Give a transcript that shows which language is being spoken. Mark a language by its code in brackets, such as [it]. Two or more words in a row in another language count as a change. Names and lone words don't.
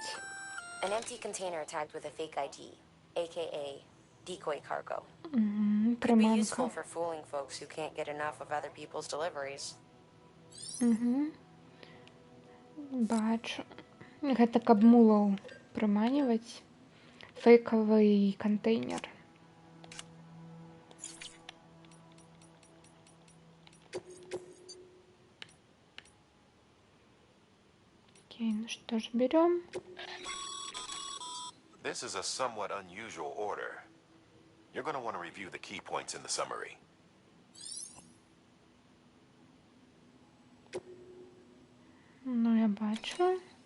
[en] An empty container tagged with a fake ID, aka decoy cargo. Could be useful [ru] Приманка. [en] for fooling folks who can't get enough of other people's deliveries. [be] Бачу. Гэта каб мулаў прыманіваць. Фейкавы кантэйнер. [ru] Окей, ну что ж, берем. [en] This is a somewhat unusual order. You're going to want to review the key points in the summary. [be] Ну, я бачу.